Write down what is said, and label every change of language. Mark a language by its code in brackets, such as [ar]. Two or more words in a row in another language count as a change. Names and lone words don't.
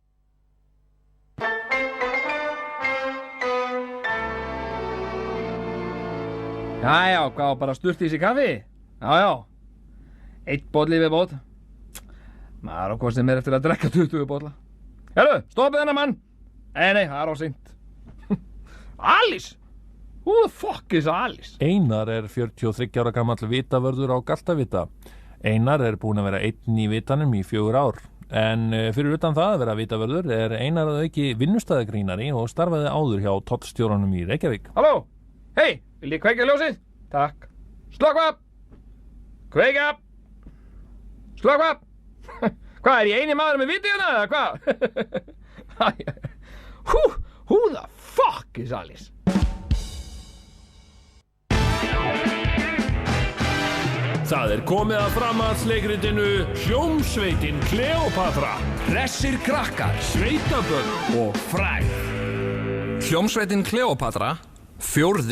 [is] Jæja, hvað bara sturti í sig kaffi? Já. Eitt bolli við bót. Maður á hvað sem eftir að drekka 20 bolla. Herru, stoppið hennar mann. Nei, það á seint. Alice! [en] Who the fuck is Alice? [is] Einar er 43 ára gamall vitavörður á Galtavita. Einar er búinn að vera einn í vitanum í 4 ár. En fyrir utan það að vera vitavörður er Einar að auki vinnustæðagrínari og starfaði áður hjá tollstjóranum í Reykjavík. Halló? Hei, vil ég kveikja ljósið? Takk. Slökkva! Kveikja! Slökkva! Hvað, er ég eini maður með viti hérna, eða hvað? [en] Who the fuck is Alice? [is] Það er komið að framhaldsleikritinu Hljómsveitin Kleópatra. Hressir krakkar, Sveitabörn og frægð. Hljómsveitin Kleópatra, 4.